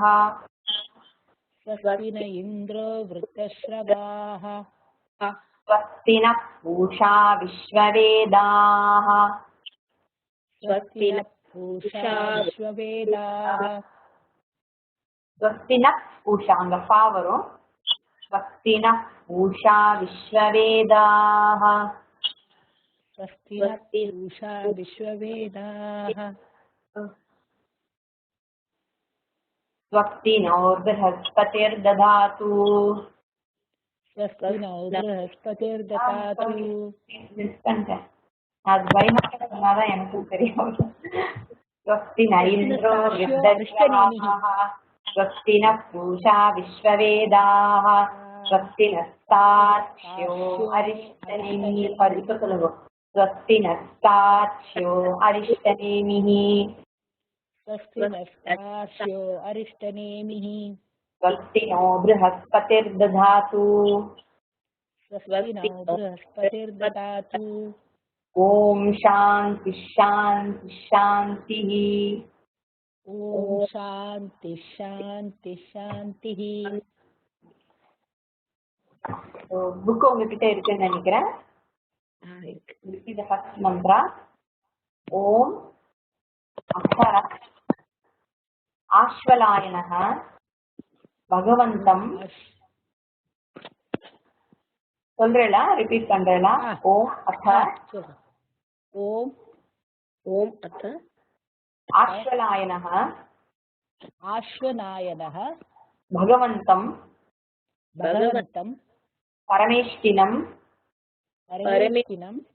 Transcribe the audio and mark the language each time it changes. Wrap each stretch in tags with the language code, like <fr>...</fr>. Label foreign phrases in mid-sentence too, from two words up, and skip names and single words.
<sa>स्वस्ति न इन्द्रो वृद्धश्रवाः स्वस्ति नः पूषा विश्ववेदाः. स्वस्ति नः पूषा विश्ववेदाः. स्वस्ति नः पूषा</sa> <ta>அங்க ஃபா வரும்.</ta> <sa>स्वस्ति नः पूषा विश्ववेदाः. स्वस्ति नः पूषा विश्ववेदाः. स्वस्ति नो बृहस्पतिर्दधातु. स्वस्ति नो बृहस्पतिर्दधातु.</sa> <ta>அது பயமாக சொன்னாதான் எனக்கும் தெரியும்.</ta> <sa>स्वस्ति न इन्द्रो वृद्धश्रवाः. स्वस्ति नः पूषा विश्ववेदाः. स्वस्ति नस्तार्क्ष्यो अरिष्टनेमिः.</sa> <ta>இப்போ சொல்லுங்க.</ta> <sa>स्वस्ति नस्तार्क्ष्यो अरिष्टनेमिः. स्वस्ति नस्तार्क्ष्यो अरिष्टनेमिः. स्वस्ति नो बृहस्पतिर्दधातु. स्वस्ति नो बृहस्पतिर्दधातु. ओम शांति शांति शांतिः. ओम शांति शांति शांतिः.</sa> <ta>புக் உங்ககிட்ட இருக்குன்னு நினைக்கிறேன். இது ஃபர்ஸ்ட் மந்த்ரா.</ta> <sa>ओम् अक्षर आश्वलायनः भगवन्तम्.</sa> <ta>சொல்றேளா? ரிப்பீட் பண்றேளா?</ta> <sa>ओम् अथ ओम ओम अथ ஆஸ்வலாயனः आश्वनायनः भगवन्तं भगवन्तं परमेष्टिनं परमेष्टिनम्</sa>